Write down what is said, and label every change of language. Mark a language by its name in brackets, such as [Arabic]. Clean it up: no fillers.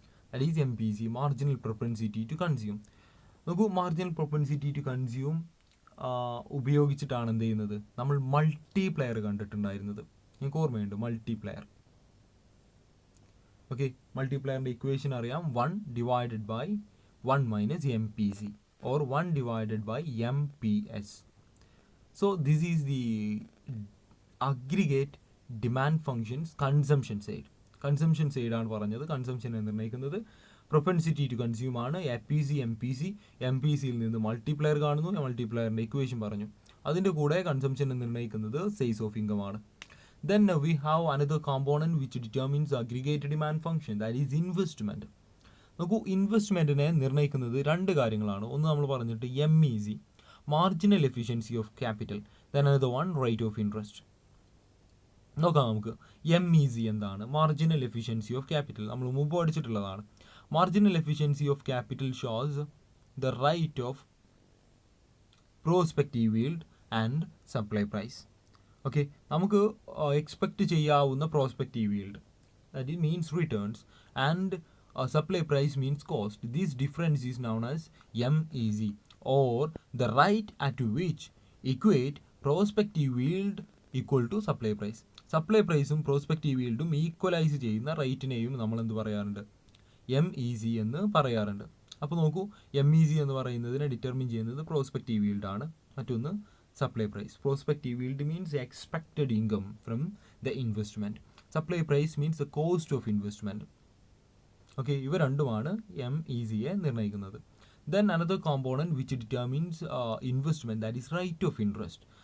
[Malayalam] That is MPC, marginal propensity to consume. നോക്കൂ, marginal propensity to consume ഉപയോഗിച്ചിട്ടാണ് എന്ത് ചെയ്യുന്നത്, നമ്മൾ മൾട്ടിപ്ലയർ കണ്ടിട്ടുണ്ടായിരുന്നത്. നിങ്ങൾക്ക് ഓർമ്മയുണ്ട് മൾട്ടിപ്ലയർ. ഓക്കെ, മൾട്ടിപ്ലയറിൻ്റെ ഇക്വേഷൻ അറിയാം, 1/1 - MPC or 1/by MPS. [English] So this is the aggregate demand functions consumption side. [Malayalam] Consumption സൈഡാണ് പറഞ്ഞത്. കൺസംഷനെ നിർണ്ണയിക്കുന്നത് പ്രൊപ്പൻസിറ്റി ടു കൺസ്യൂം ആണ്, APC MPC. MPCയിൽ നിന്ന് മൾട്ടിപ്ലയർ കാണുന്നു, മൾട്ടിപ്ലയറിൻ്റെ ഇക്വേഷൻ പറഞ്ഞു. അതിൻ്റെ കൂടെ കൺസംഷനെ നിർണ്ണയിക്കുന്നത് സൈസ് ഓഫ് ഇൻകം ആണ്. [English] Then we have another component which determines aggregate demand function, that is investment. [Malayalam] നോക്കൂ, ഇൻവെസ്റ്റ്മെൻറ്റിനെ നിർണ്ണയിക്കുന്നത് 2 കാര്യങ്ങളാണ്. ഒന്ന് നമ്മൾ പറഞ്ഞിട്ട് MEC, marginal efficiency of capital. [English] Then another one rate of interest. [Malayalam] നോക്കാം നമുക്ക് MEC എന്താണ്, മാർജിനൽ എഫിഷ്യൻസി ഓഫ് ക്യാപിറ്റൽ. നമ്മൾ മുമ്പ് പഠിച്ചിട്ടുള്ളതാണ്. [English] Marginal efficiency of capital shows the rate of prospective yield and supply price. [Malayalam] Okay, നമുക്ക് എക്സ്പെക്റ്റ് ചെയ്യാവുന്ന prospective yield, [English] that it means returns, and supply price means cost. This difference is known as MEZ, or the rate at which equate prospective yield equal to supply price. [Malayalam] Supply പ്രൈസും prospective yield equalise ചെയ്യുന്ന റേറ്റിനെയും നമ്മൾ എന്ത് പറയാറുണ്ട്? MEZ എന്ന് പറയാറുണ്ട്. അപ്പോൾ നോക്കൂ, MEZ എന്ന് പറയുന്നതിനെ ഡിറ്റർമിൻ ചെയ്യുന്നത് പ്രോസ്പെക്റ്റീവ് yield ആണ്, മറ്റൊന്ന് supply price. [English] Prospective yield means the expected income from the investment. Supply price means the cost of investment. [Malayalam] Okay, ഇവ രണ്ടുമാണ് MEZയെ നിർണ്ണയിക്കുന്നത്. [English] Then another component which determines investment, that is rate of interest.